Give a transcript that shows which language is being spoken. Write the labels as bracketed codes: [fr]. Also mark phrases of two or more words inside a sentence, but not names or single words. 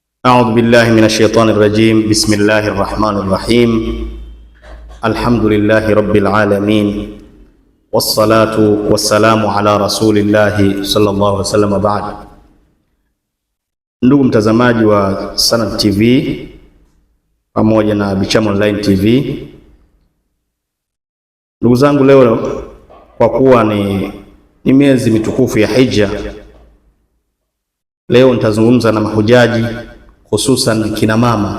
[ar] أعوذ بالله من الشيطان الرجيم. بسم الله الرحمن الرحيم. الحمد لله رب العالمين، والصلاة والسلام على رسول الله صلى الله عليه وسلم. بعد. [sw] Ndugu mtazamaji wa Sanad TV pamoja na Bicham Online TV, ndugu zangu, leo kwa kuwa ni miezi mitukufu ya Hija, leo nitazungumza na mahujaji, hususan kina mama.